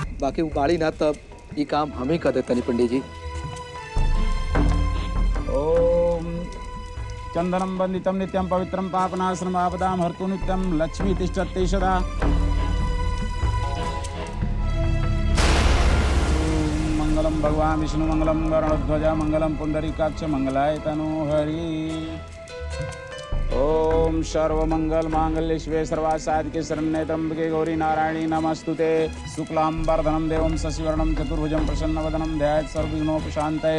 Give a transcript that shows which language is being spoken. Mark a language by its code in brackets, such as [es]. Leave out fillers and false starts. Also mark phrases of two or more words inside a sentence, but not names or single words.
[bho] बाकी वो बाड़ी ना तब ये काम हम ही कर देता नहीं पंडित जी। [sa] ओम चंदनम वंदितम नित्यम पवित्रम पापनाशनम आपदाम हर्तु नित्यम लक्ष्मी तिष्ठति सदा। मंगलम भगवान विष्णु मंगलम गरुड़ध्वज मंगलम पुंडरीकाक्ष मंगलाय तनोहरि। ओम सर्वमंगल मांगल्ये शिवे सर्वासाधिके शरण्ये त्र्यंबके गौरी नारायणी नमस्तुते। शुक्लांबरधरम देवम शशिवर्णम चतुर्भुजम प्रसन्नवदनम ध्यायेत् सर्वविघ्नोपशान्तये।